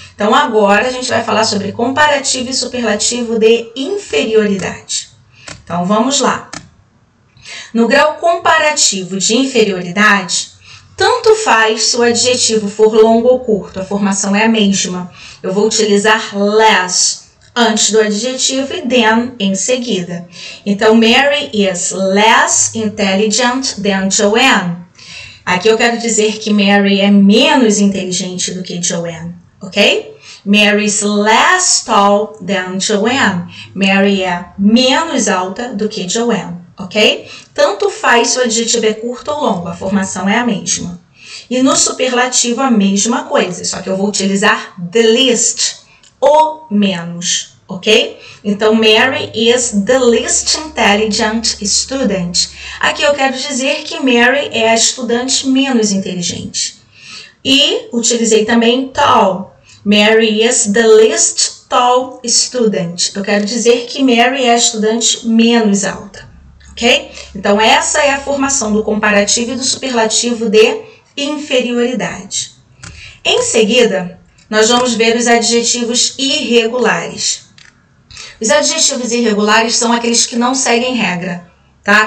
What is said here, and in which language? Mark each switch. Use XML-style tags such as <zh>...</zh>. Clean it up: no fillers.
<pt>Então agora a gente vai falar sobre comparativo e superlativo de inferioridade. Então vamos lá. No grau comparativo de inferioridade, tanto faz se o adjetivo for longo ou curto, a formação é a mesma. Eu vou utilizar less antes do adjetivo e than em seguida.</pt> <en>Então, Mary is less intelligent than Joanne.</en> <pt>Aqui eu quero dizer que Mary é menos inteligente do que Joanne, ok?</pt> <en>Mary is less tall than Joanne.</en> <pt>Mary é menos alta do que Joanne, ok? Tanto faz se o adjetivo é curto ou longo, a formação é a mesma. E no superlativo a mesma coisa, só que eu vou utilizar the least, o menos, ok?</pt> <en>Então, Mary is the least intelligent student.</en> <pt>Aqui eu quero dizer que Mary é a estudante menos inteligente. E utilizei também tall.</pt> <en>Mary is the least tall student.</en> <pt>Eu quero dizer que Mary é a estudante menos alta, ok? Então, essa é a formação do comparativo e do superlativo de inferioridade. Em seguida, nós vamos ver os adjetivos irregulares. Os adjetivos irregulares são aqueles que não seguem regra, tá?</pt>